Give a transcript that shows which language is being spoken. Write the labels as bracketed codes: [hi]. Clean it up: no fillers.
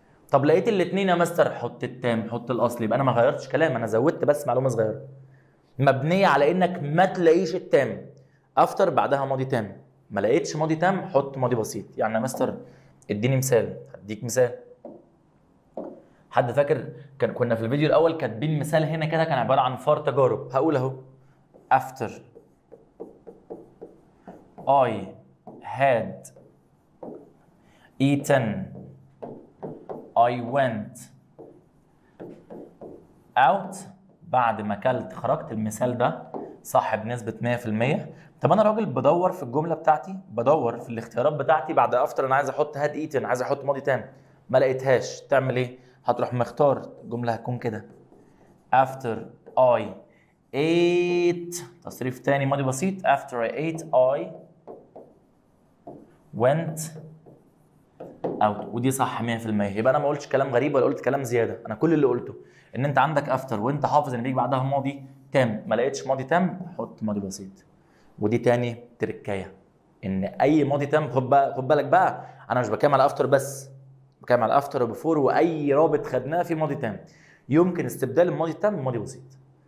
[ar] طب لقيت الاثنين يا مستر، حط التام حط الاصل. يبقى انا ما غيرتش كلام، انا زودت بس معلومه صغيره مبنيه على انك ما تلاقيش التام. افتر بعدها ماضي تام، ما لقيتش ماضي تام حط ماضي بسيط. يعني يا مستر اديني مثال. هديك مثال. حد فاكر كنا في الفيديو الاول كاتبين مثال هنا كده كان عباره عن فار تجارب. هقول اهو [en] after I had eaten I went out. [ar] بعد ما اكلت خرجت. المثال ده صح بنسبه 100%. طب انا راجل بدور في الجمله بتاعتي، بدور في الاختيارات بتاعتي بعد افتر انا عايز احط هاد ايتن، عايز احط ماضي تام، ما لقيتهاش. تعمل ايه؟ هتروح مختار. الجمله هتكون كده [en] after I ate، [ar] تصريف تاني ماضي بسيط، [en] after I ate I went out. [ar] ودي صح 100%. يبقى انا ما قلتش كلام غريب ولا قلت كلام زياده. انا كل اللي قلته ان انت عندك افتر وانت حافظ ان بيجي بعدها ماضي تام، ما لقيتش ماضي تام حط ماضي بسيط. ودي تاني تركايه. ان اي ماضي تام، خد بالك بقى، انا مش بتكلم على افتر بس، بتكلم على افتر وبيفور، واي رابط خدناه في ماضي تام يمكن استبدال الماضي التام بماضي بسيط.